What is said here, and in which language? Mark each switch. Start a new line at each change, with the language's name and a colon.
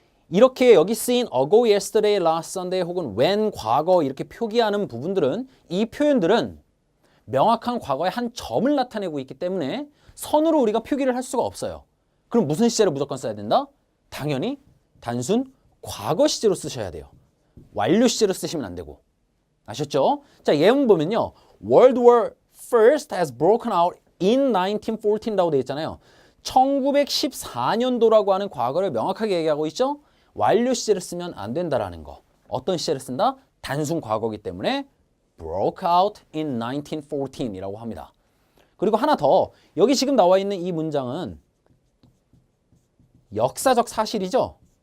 Korean: 이렇게 여기 쓰인 ago, yesterday, last Sunday 혹은 when 과거 이렇게 표기하는 부분들은 이 표현들은 명확한 과거의 한 점을 나타내고 있기 때문에 선으로 우리가 표기를 할 수가 없어요. 그럼 무슨 시제를 무조건 써야 된다? 당연히 단순 과거 시제로 쓰셔야 돼요. 완료 시제로 쓰시면 안 되고. 아셨죠? 자, 예문 보면요.
English: World War First has broken out in 1914
Korean: 라고 되어 있잖아요. 1914년도라고 하는 과거를 명확하게 얘기하고 있죠? 완료 시제를 쓰면 안 된다라는 거. 어떤 시제를 쓴다? 단순 과거이기 때문에 broke out in 1914이라고 합니다. 그리고 하나 더, 여기 지금 나와 있는 이 문장은 역사적 사실이죠?